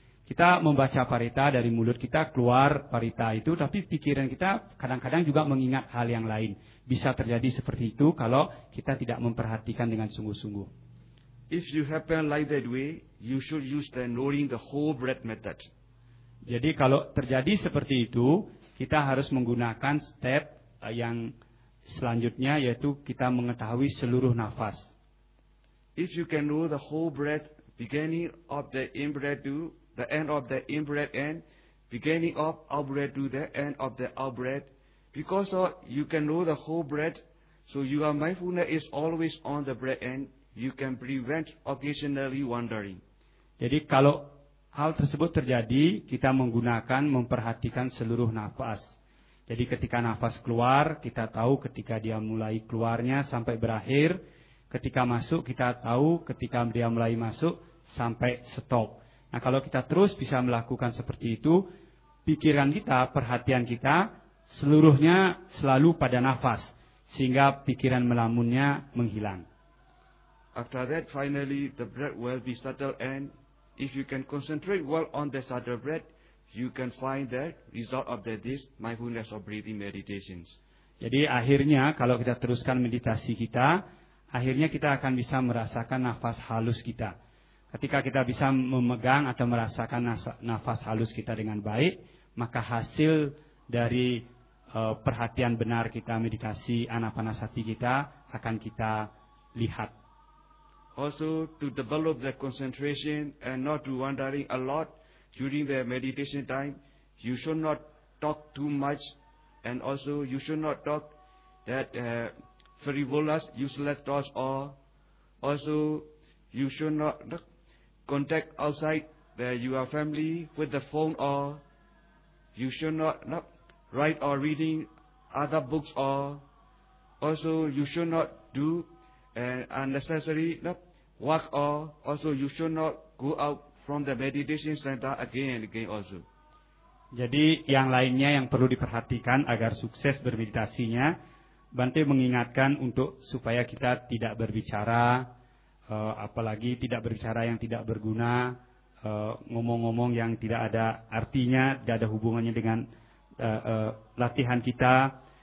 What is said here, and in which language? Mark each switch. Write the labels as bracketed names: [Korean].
[Indonesian] Kita membaca parita dari mulut kita keluar parita itu, tapi pikiran kita kadang-kadang juga mengingat hal yang lain. Bisa terjadi seperti itu kalau kita tidak memperhatikan dengan sungguh-sungguh. [English] If you happen like that way, you should use the knowing the whole breath method. [Indonesian] Jadi kalau terjadi seperti itu, kita harus menggunakan step yang selanjutnya, yaitu kita mengetahui seluruh nafas. [English] If you can know the whole breath, beginning of the in-breath to the end of the in-breath and beginning of out-breath to the end of the out-breath, because of you can know the whole breath, so your mindfulness is always on the breath and you can prevent occasionally wandering. [Indonesian] Jadi kalau hal tersebut terjadi, kita menggunakan memperhatikan seluruh nafas. Jadi ketika nafas keluar, kita tahu ketika dia mulai keluarnya sampai berakhir. Ketika masuk, kita tahu ketika dia mulai masuk sampai stop. Nah, kalau kita terus bisa melakukan seperti itu, pikiran kita, perhatian kita, seluruhnya selalu pada nafas. Sehingga pikiran melamunnya menghilang. [English] After that, finally, the breath will be subtle and if you can concentrate well on the subtle breath, you can find the result of this mindfulness of breathing meditations. [Indonesian] Jadi akhirnya kalau kita teruskan meditasi kita, akhirnya kita akan bisa merasakan nafas halus kita. Ketika kita bisa memegang atau merasakan nafas halus kita dengan baik, maka hasil dari perhatian benar kita meditasi anapanasati kita akan kita lihat. [English] Also to develop the concentration and not to wandering a lot during the meditation time, you should not talk too much, and also you should not talk that frivolous, useless thoughts, or also you should not contact outside your family with the phone, or you should not write or reading other books, or also you should not do unnecessary work, or also you should not go out from the meditation center again and again also. [Indonesian] Jadi yang lainnya yang perlu diperhatikan agar sukses bermeditasinya, Bante mengingatkan untuk supaya kita tidak berbicara, apalagi tidak berbicara yang tidak berguna, ngomong-ngomong yang tidak ada artinya, tidak ada hubungannya dengan latihan kita.